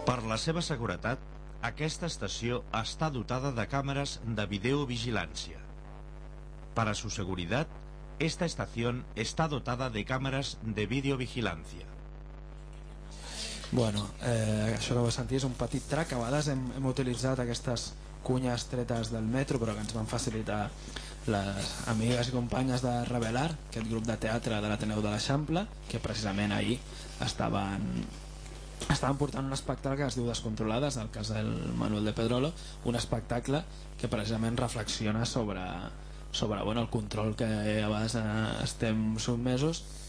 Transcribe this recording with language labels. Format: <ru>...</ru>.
<ca>La seva seguretat, aquesta estació està dotada de càmeres de videovigilància.</ca> <es>Para su seguridad, esta estación está dotada de cámaras de videovigilancia.</es> <ca>Bueno, això que vau sentir és un petit track. A vegades hem utilitzat aquestes cunyes tretes del metro, però que ens van facilitar les amigues i companyes de Revelar, aquest grup de teatre de l'Ateneu de l'Eixample, que precisament ahir estaven portant un espectacle que es diu Descontrolades, al cas del Manuel de Pedrolo, un espectacle que precisament reflexiona sobre bueno, el control que a vegades estem sotmesos,</ca>